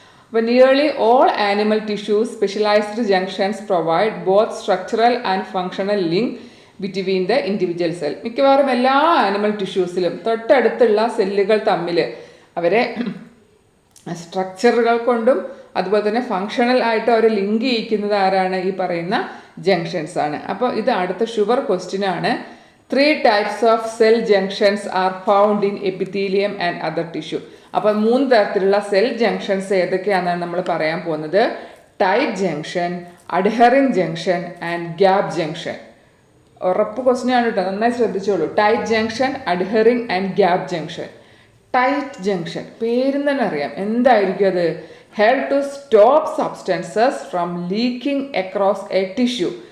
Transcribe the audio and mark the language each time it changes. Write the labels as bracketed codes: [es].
[en] അപ്പോൾ nearly all animal tissues specialized junctions provide both structural and functional link between the individual cell. [ml] മിക്കവാറും എല്ലാ animal ടിഷ്യൂസിലും തൊട്ടടുത്തുള്ള സെല്ലുകൾ തമ്മിൽ അവരെ സ്ട്രക്ചറുകൾ കൊണ്ടും അതുപോലെ തന്നെ ഫങ്ഷണൽ ആയിട്ട് അവർ ലിങ്ക് ചെയ്യിക്കുന്നത് ആരാണ്? ഈ പറയുന്ന ജംഗ്ഷൻസ് ആണ്. അപ്പോൾ ഇത് അടുത്ത ഷുവർ ക്വസ്റ്റ്യൻ ആണ്. [en] 3 types of cell junctions are found in epithelium and other tissue. [ml] അപ്പോൾ 3 തരത്തിലുള്ള സെൽ ജംഗ്ഷൻസ് ഏതൊക്കെയാണെന്നാണ് നമ്മൾ പറയാൻ പോകുന്നത്. [en] Tight junction, adhering junction and gap junction. [ml] ഉറപ്പ് ക്വസ്റ്റ്യൻ ആണ് കേട്ടോ, നന്നായി ശ്രദ്ധിച്ചോളൂ. Tight junction, adhering and gap junction. Tight junction പേരിൽ തന്നെ അറിയാം എന്തായിരിക്കും അത്. [en] Help to stop substances from leaking across a tissue.